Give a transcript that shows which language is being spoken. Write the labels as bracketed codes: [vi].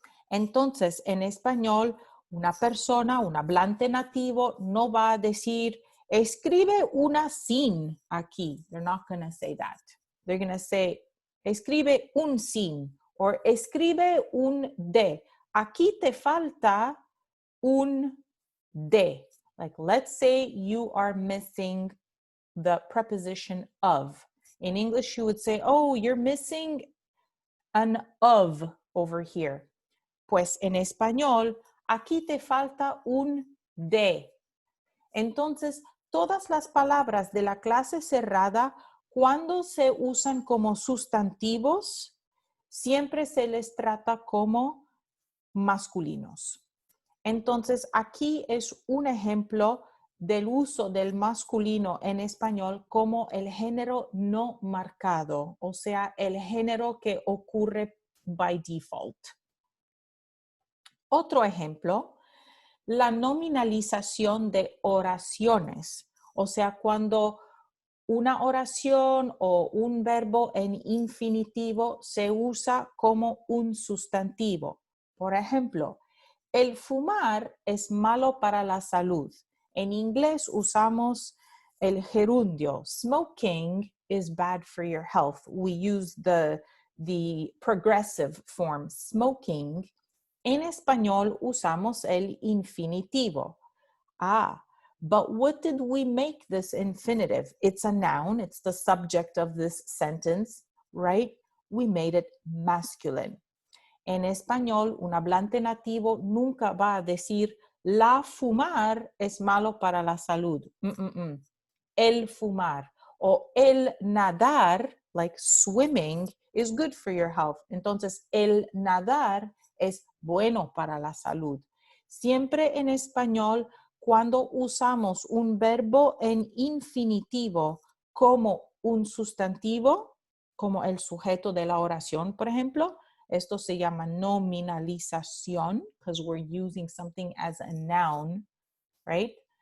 [es] Entonces, en español, una persona, un hablante nativo, no va a decir, escribe una sin aquí. [en] They're not going to say that. They're going to say, [es] escribe un sin, or escribe un de. Aquí te falta un de. [en] Like, let's say you are missing the preposition of. In English, you would say, oh, you're missing an of over here. [es] Pues en español, aquí te falta un de. Entonces, todas las palabras de la clase cerrada, cuando se usan como sustantivos, siempre se les trata como masculinos. Entonces, aquí es un ejemplo del uso del masculino en español como el género no marcado, o sea, el género que ocurre by default. Otro ejemplo, la nominalización de oraciones, o sea, cuando una oración o un verbo en infinitivo se usa como un sustantivo. Por ejemplo, el fumar es malo para la salud. En inglés usamos el gerundio. [en] Smoking is bad for your health. We use the progressive form, smoking. [es] En español usamos el infinitivo. [en] But what did we make this infinitive? It's a noun. It's the subject of this sentence, right? We made it masculine. [es] En español, un hablante nativo nunca va a decir, la fumar es malo para la salud. El fumar o el nadar, [en] like swimming, is good for your health. [es] Entonces, el nadar es bueno para la salud. Siempre en español, cuando usamos un verbo en infinitivo como un sustantivo, como el sujeto de la oración, por ejemplo. Esto se llama nominalización, [en] because we're using something as a noun, right?